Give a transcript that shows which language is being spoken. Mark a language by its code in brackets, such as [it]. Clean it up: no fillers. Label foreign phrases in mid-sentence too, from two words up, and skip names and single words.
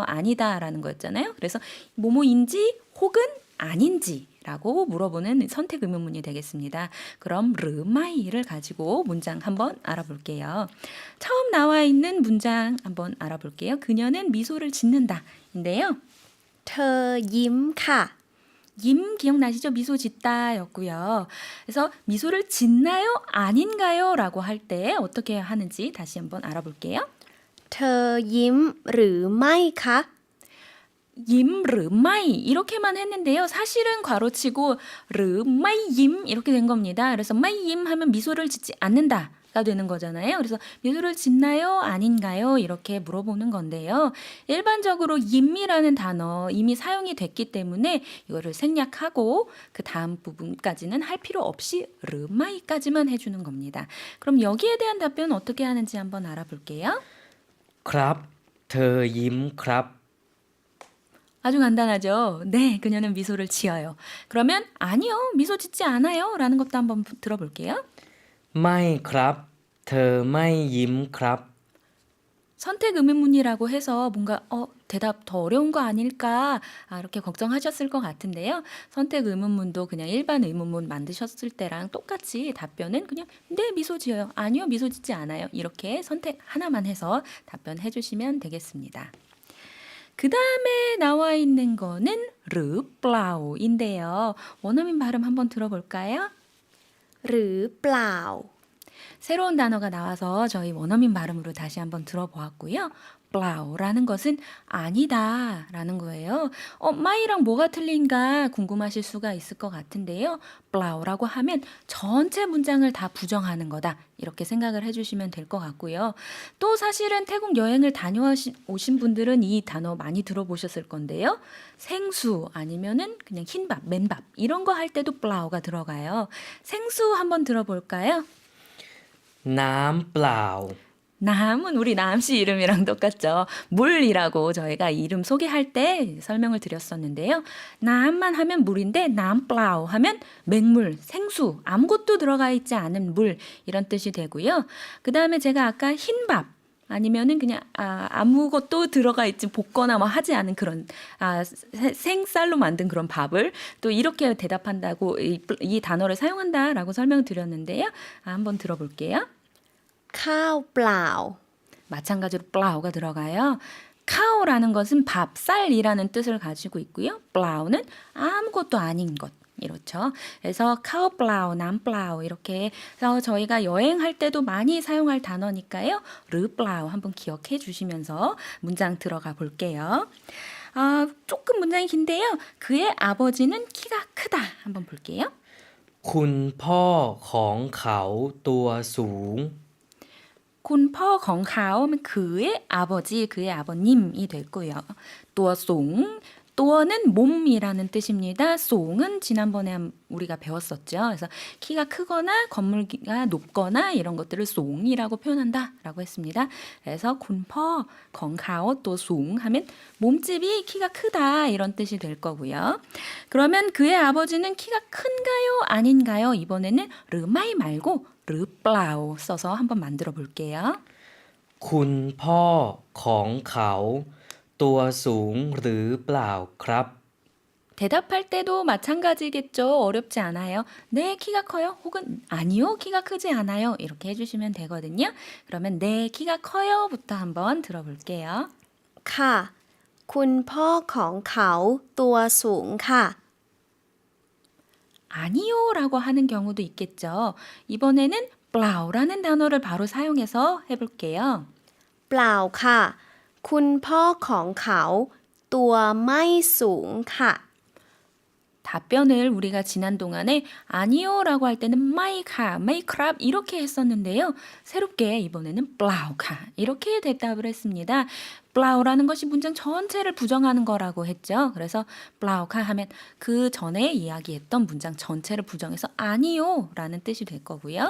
[ko] 아니다라는 거였잖아요. 그래서 뭐뭐인지 혹은 아닌지라고 물어보는 선택 의문문이 되겠습니다. 그럼 르마이를 가지고 문장 한번 알아볼게요. 처음 나와 있는 문장 한번 알아볼게요. 그녀는 미소를 짓는다인데요. [th] เธอยิ้มค่ะ [ko] 임 기억나시죠? 미소 짓다였고요. 그래서 미소를 짓나요? 아닌가요? 라고 할 때 어떻게 하는지 다시 한번 알아볼게요. [th] เธอยิ้มหรือไม่คะ [ko] 임, 르, 마이 이렇게만 했는데요. 사실은 괄호치고 르, 마이, 임 이렇게 된 겁니다. 그래서 마이, 임 하면 미소를 짓지 않는다. 가 되는 거잖아요. 그래서 미소를 짓나요? 아닌가요? 이렇게 물어보는 건데요. 일반적으로 임이라는 단어 이미 사용이 됐기 때문에 이거를 생략하고 그 다음 부분까지는 할 필요 없이 르마이까지만 해주는 겁니다. 그럼 여기에 대한 답변 어떻게 하는지 한번 알아볼게요. [th] ครับ เธอยิ้มครับ [ko] 아주 간단하죠. 네, 그녀는 미소를 지어요. 그러면 아니요, 미소 짓지 않아요. 라는 것도 한번 들어볼게요. [th] ไม่ครับ เธอไม่ยิ้มครับ [ko] 선택 의문문이라고 해서 뭔가 대답 더 어려운 거 아닐까 이렇게 걱정하셨을 것 같은데요. 선택 의문문도 그냥 일반 의문문 만드셨을 때랑 똑같이 답변은 그냥 네 미소 지어요. 아니요 미소 짓지 않아요. 이렇게 선택 하나만 해서 답변해 주시면 되겠습니다. 그 다음에 나와 있는 거는 르플라우인데요. 원어민 발음 한번 들어볼까요? [th] หรือเปล่า [ko] 새로운 단어가 나와서 저희 원어민 발음으로 다시 한번 들어보았고요. plow라는 것은 아니다 라는 거예요. 마이랑 뭐가 틀린가 궁금하실 수가 있을 것 같은데요. plow라고 하면 전체 문장을 다 부정하는 거다. 이렇게 생각을 해주시면 될 것 같고요. 또 사실은 태국 여행을 다녀오신 분들은 이 단어 많이 들어보셨을 건데요. 생수 아니면은 그냥 흰밥, 맨밥 이런 거 할 때도 plow가 들어가요. 생수 한번 들어볼까요? [th] น้ำเปล่า [ko] 남은 우리 남씨 이름이랑 똑같죠. 물이라고 저희가 이름 소개할 때 설명을 드렸었는데요. 남만 하면 물인데 남플라우 하면 맹물, 생수, 아무것도 들어가 있지 않은 물 이런 뜻이 되고요. 그 다음에 제가 아까 흰밥 아니면은 그냥 아무것도 들어가 있지 볶거나 뭐 하지 않은 그런 생쌀로 만든 그런 밥을 또 이렇게 대답한다고 이 단어를 사용한다라고 설명드렸는데요. 한번 들어볼게요. [th] ข้าวเปล่า [ko] 마찬가지로 플라우가 들어가요. 카오라는 것은 밥, 쌀이라는 뜻을 가지고 있고요. 플라우는 아무것도 아닌 것. 이렇죠. 그래서 카오 플라우, 남 플라우 이렇게 해서 저희가 여행할 때도 많이 사용할 단어니까요. 르 플라우 한번 기억해 주시면서 문장 들어가 볼게요. 조금 문장이 긴데요. 그의 아버지는 키가 크다. 한번 볼게요. [th] คุณพ่อของเขาตัวสูง [ko] 군퍼 건카오 하면 그의 아버지, 그의 아버님이 됐고요. 또송, 또는 몸이라는 뜻입니다. 송은 지난번에 우리가 배웠었죠. 그래서 키가 크거나 건물기가 높거나 이런 것들을 송이라고 표현한다라고 했습니다. 그래서 군퍼 건카오 또송 하면 몸집이 키가 크다 이런 뜻이 될 거고요. 그러면 그의 아버지는 키가 큰가요? 아닌가요? 이번에는 르마이 말고 르플라우 써서 한번 만들어 볼게요. [th] คุณพ่อของเขาตัวสูงหรือเปล่าครับ [ko] 대답할 때도 마찬가지겠죠. 어렵지 않아요. 네, 키가 커요. 혹은 아니요, 키가 크지 않아요. 이렇게 해주시면 되거든요. 그러면 네, 키가 커요부터 한번 들어볼게요. [th] ค่ะ คุณพ่อของเขาตัวสูงค่ะ [ko] 아니요라고 하는 경우도 있겠죠. 이번에는 plow라는 단어를 바로 사용해서 해볼게요. [th] เปล่าค่ะ คุณพ่อของเขาตัวไม่สูงค่ะ [ko] 답변을 우리가 지난 동안에 아니요라고 할 때는 마이카, 메이크랍 이렇게 했었는데요. 새롭게 이번에는 블라우카 이렇게 대답을 했습니다. 블라우라는 것이 문장 전체를 부정하는 거라고 했죠. 그래서 블라우카 하면 그 전에 이야기했던 문장 전체를 부정해서 아니요라는 뜻이 될 거고요.